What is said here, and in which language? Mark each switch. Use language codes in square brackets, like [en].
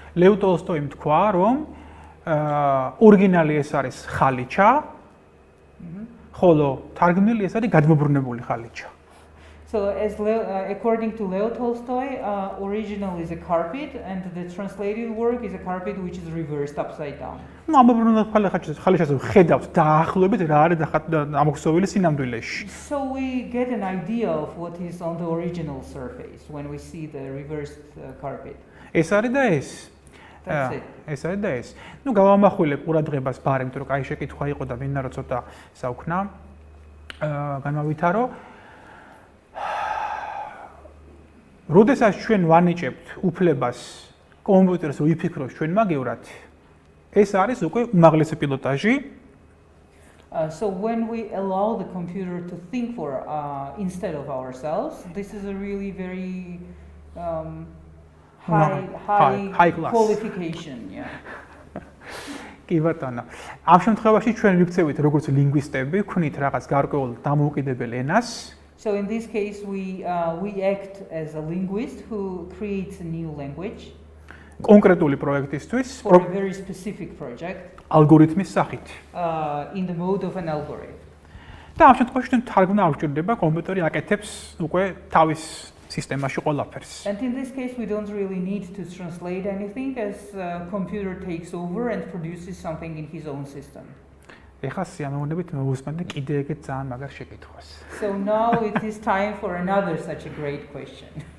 [ka] ლევ ტოლსტოიმ თქვა, რომ ორიგინალი ეს არის ხალიჩა, ხოლო თარგმნილი ეს არის გადმობრუნებული ხალიჩა. [en] So according to Leo Tolstoy, original is a carpet and the translated work is a carpet which is reversed upside down. [ka] ნუ ამობრუნებული ხალიჩაზე ხედავთ დაახლოებით რა არის ამოქსოვილი სინამდვილეში. [en] So we get an idea of what is on the original surface when we see the reversed carpet. [ka] ეს არის და ეს. [en] That's it. [ka] ეს არის და ეს. ნუ გავამახვილებ ყურადღებას ბარემ, თუ კაი შეკითხვა იყო და ვინდა რომ ცოტა საუქნა განმავითარო. როდესაც ჩვენ ვანიჭებთ უფლებას კომპიუტერს რომ იფიქროს ჩვენ მაგევრად, ეს არის უკვე უმაღლესი პილოტაჟი. [en] So when we allow the computer to think for instead of ourselves, this is a really very high class qualification. Yeah. [ka] კი ბატონო. ამ შემთხვევაში ჩვენ ვიქცევით როგორც ლინგვისტები, ვქნით რაღაც გარკვეულ დამოუკიდებელ ენას. [en] So in this case, we act as a linguist who creates a new language. [ka] კონკრეტული პროექტისთვის, [en] for a very specific project. [ka] ალგორითმის სახით. [en] In the mode of an algorithm. [ka] და ამ შემთხვევაში ჩვენ თარგმნა არ გვჭირდება, კომპიუტერი აკეთებს უკვე თავის სისტემაში ყველაფერს. [en] And in this case, we don't really need to translate anything, as computer takes over and produces something in his own system. [ka] ეხლა სიამოვნებით მოვუსმენთ კიდე ეგეთ ძალიან მაგარ შეკითხვას. [en] So now it is time for another such a great question.